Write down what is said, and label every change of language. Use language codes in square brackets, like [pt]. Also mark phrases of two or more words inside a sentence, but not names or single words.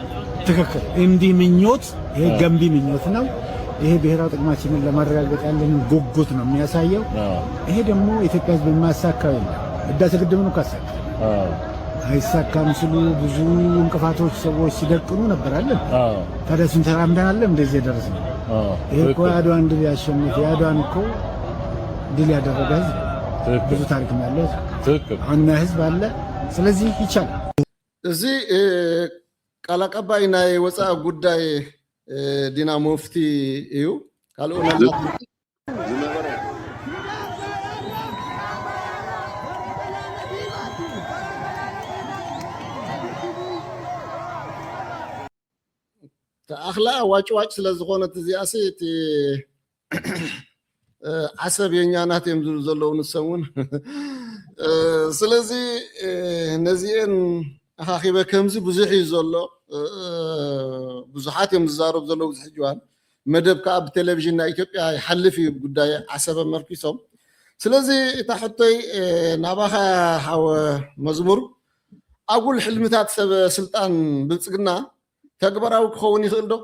[am] ትክክል። እንዲህ ምኞት፣ ይሄ ገንቢ ምኞት ነው። ይሄ ብሔራዊ ጥቅማችንን ለማረጋገጥ ያለንን ጉጉት ነው የሚያሳየው። ይሄ ደግሞ ኢትዮጵያ ሕዝብ የማያሳካው የለም። ህዳሴ ግድብን እኮ አሳካ አይሳካም ሲሉ ብዙ እንቅፋቶች ሰዎች ሲደቅኑ ነበራለን። ታዲያ እሱን ተራምደናል እንደዚህ የደረስነው። ይሄ እኮ የአድዋን ድል ያሸነፈ የአድዋን እኮ ድል ያደረገ ህዝብ ብዙ ታሪክ ያለው አሁን ህዝብ አለ። ስለዚህ ይቻላል። [ti] እዚ ቃል አቀባይ ናይ ወፃኢ ጉዳይ ዲና ሙፍቲ እዩ ካልኦ ተአኽላ ዋጭዋጭ ስለዝኾነት እዚኣሲ እቲ [am] ዓሰብ የኛ ናት [ti] እዮም ዝብሉ ዘለዉ ንሰውን ስለዚ ነዚአን ኣኻኺበ ከምዚ ብዙሕ እዩ ዘሎ ብዙሓት እዮም ዝዛረቡ ዘለዉ ብዙሕ እዋን መደብ ከዓ ብቴሌቭዥን ናይ ኢትዮጵያ ይሓልፍ እዩ ጉዳይ ዓሰብ ኣመርኪሶም ስለዚ እታ ሕቶይ ናባኻ ሓወ መዝሙር ኣጉል ሕልምታት ሰብ ስልጣን ብልፅግና ተግባራዊ ክኸውን ይኽእል ዶ?